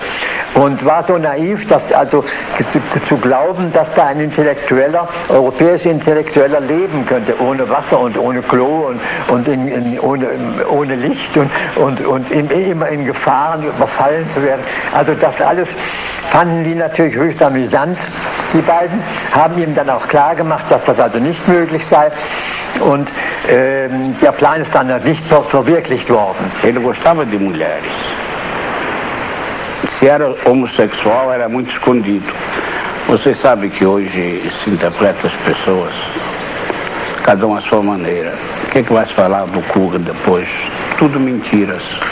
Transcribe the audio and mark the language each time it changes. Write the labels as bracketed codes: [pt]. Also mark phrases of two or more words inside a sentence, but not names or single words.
[de] Und war so naiv, dass also zu glauben, dass da ein europäischer Intellektueller leben könnte, ohne Wasser und ohne Klo und ohne Licht und immer in Gefahren überfallen zu werden. Also das alles fanden die natürlich höchst amüsant, die beiden, haben ihm dann auch klar gemacht, dass das also nicht möglich sei. Und der Plan ist dann nicht verwirklicht worden. [pt] Ele gostava de mulheres. Se era homossexual, era muito escondido. Você sabe que hoje se interpreta as pessoas, cada um à sua maneira. O que é que vai se falar do Kuga depois?